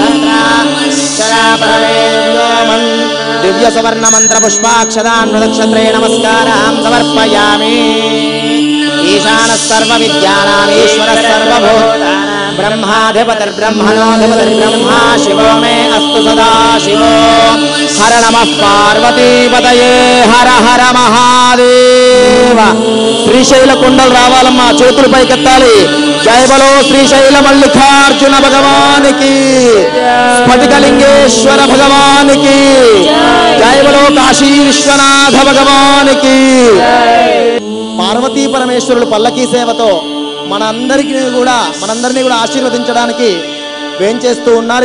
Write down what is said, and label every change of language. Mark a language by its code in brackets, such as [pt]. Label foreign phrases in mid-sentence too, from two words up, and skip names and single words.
[sa] सहस्राक्षरापरमेन्द्रोमन् दिव्य सवर्ण मंत्र पुष्पाक्षदान् नक्षत्रे नमस्कारान् समर्पयामि। ईशानः सर्वविद्यानाम् ईश्वरः सर्वभूतानां ब्रह्माधिपतिर्ब्रह्मणोऽधिपतिर्ब्रह्मा शिवो मे अस्तु सदा शिवो। हर नमः पार्वतीपतये हर हर महादेव। [te] శ్రీశైల కొండలు రావాలమ్మా, చేతులు పైకెత్తాలి. [hi] जय बोलो [te] శ్రీశైల మల్లికార్జున భగవానికి, స్ఫటికలింగేశ్వర భగవానికి, [hi] जय बोलो [te] కాశీ విశ్వనాథ భగవానికి. పార్వతీ పరమేశ్వరులు పల్లకీ సేవతో మనందరినీ కూడా ఆశీర్వదించడానికి వేంచేస్తూ ఉన్నారు.